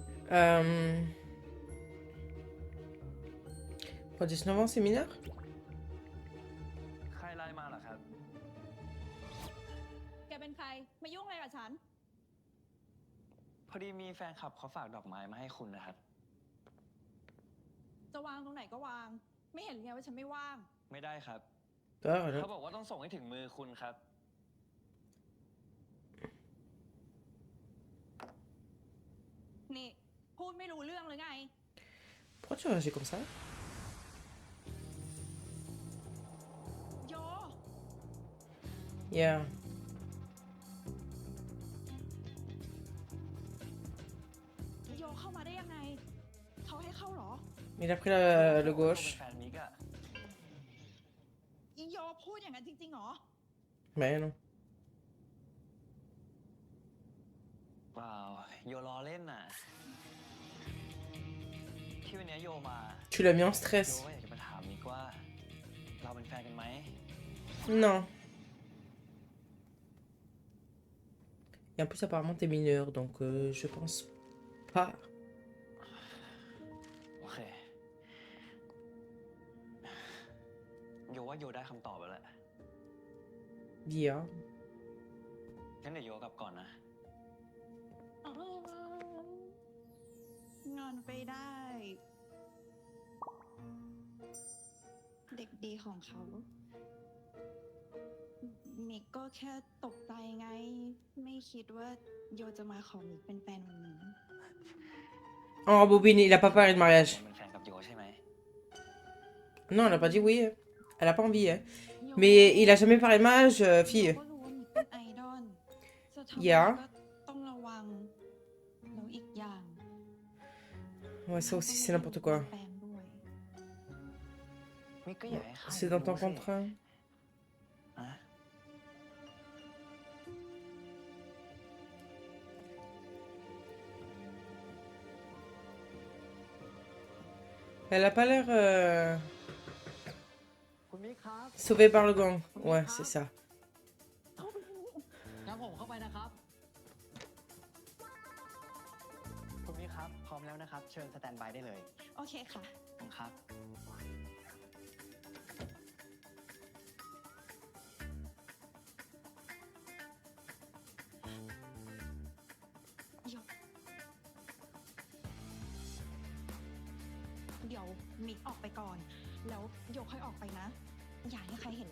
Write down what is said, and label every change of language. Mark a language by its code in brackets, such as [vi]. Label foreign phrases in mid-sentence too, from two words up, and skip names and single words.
[fr] Pour 19 ans, c'est mineur? [th] ใครไลน์มาเหรอครับ แกเป็นใคร มายุ่งอะไรกับฉัน พอดีมีแฟนคลับเขาฝากดอกไม้มาให้คุณนะครับ จะวางตรงไหนก็วาง ไม่เห็นไงว่าฉันไม่ว่าง ไม่ได้ครับ [fr] Ah, [th] เขา [fr] voilà. [th] บอกว่าต้องส่งให้ถึงมือคุณครับ นี่ พูดไม่รู้เรื่องหรือไง [fr] Pourquoi tu réagis comme ça? [th] โย [en] Yeah. [th] โยเข้ามาได้ยังไง เขาให้เข้าเหรอ [fr] Il a pris le [th] เขาเป็น [fr] gauche. [th] แฟนมิกอะ อีโยพูดอย่างนั้นจริงๆเหรอ [fr] Mais non. [th] เปล่าโยล้อเล่นน่ะ ที่วันนี้โยมา [fr] Tu l'as mis en [th] โย [fr] stress. [th] ก็อยากจะมาถามมิกว่า เราเป็นแฟนกันไหม [fr] Non. Et en plus, apparemment, t'es mineur, donc je pense pas. [th] โอเค โยว่าโยได้คำตอบแล้วแหละ [fr] Bien. [th] งั้นเดี๋ยวโยกลับก่อนนะ งอนไปได้ เด็กดีของเขา มิกก็แค่ตกใจไง ไม่คิดว่าโยจะมาขอมิกเป็นแฟนวันนี้ [fr] Oh, Bobine, il a pas parlé de mariage. [th] เป็นแฟนกับโยใช่ไหม [fr] Non, elle a pas dit oui. Elle a pas envie. Hein. Mais il a jamais parlé de mariage, [th] โย [fr] fille. [th] ก็รู้ว่ามิกเป็นไอดอลจะทำอะไร อย่า ก็ต้องระวัง แล้วอีกอย่าง [fr] Ouais, ça aussi, c'est n'importe quoi. [th] แฟนด้วย มิกก็อยากให้ข้า [fr] C'est dans ton [th] รู้สิ [fr] contrat. [th] อะ [fr] Elle a pas l'air [th] คุณมิกครับ [fr] sauvée par le gang. Ouais, c'est ça. [th] งั้นผมเข้าไปนะครับ คุณมิกครับ พร้อมแล้วนะครับ เชิญสแตนบายได้เลย โอเคค่ะ ขอบคุณครับ หยกเดี๋ยวมิกออกไปก่อน แล้วโยกค่อยออกไปนะ อย่าให้ใครเห็น